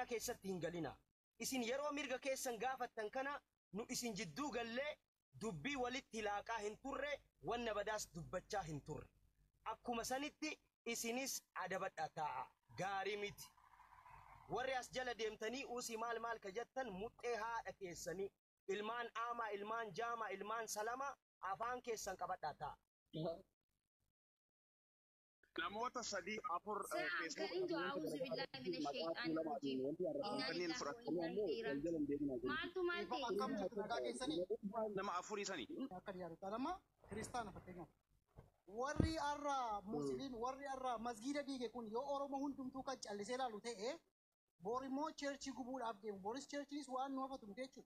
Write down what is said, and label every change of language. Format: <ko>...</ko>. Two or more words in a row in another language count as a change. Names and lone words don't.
<om>keessatti hin galina isin yeroo mirga keessan gaafattan kana nu isin jidduu gallee dubbii walitti laaqaa hin turre wanna badaas dubbachaa hin turre akkuma sanitti isinis adabadha ta'a gaarii miti warri as jala deemtanii uusii maal ka jettan muxxee haadha keessanii ilmaan aamaa ilmaan jaamaa ilmaan salama afaan keessan qabadha ta'a. namoota sadii afur Kariin du'a</om> <ar>أعوذ بالله من الشيطان الرجيم. إنا لله وإنا إليه راجعون.</ar> <om>Maaltu maal ta'e? nama afurii sanii. Akka dhiyaatu lama kiristaana fakkeenyaaf. Warri arra musliim warri arra masgiida diige kun yoo oromoo hundumtuu kan callisee ilaalu ta'e boorimoo cheerchii gubuudhaaf deemu booris cheerchiinis waan nu hafatu jechuudha.</om>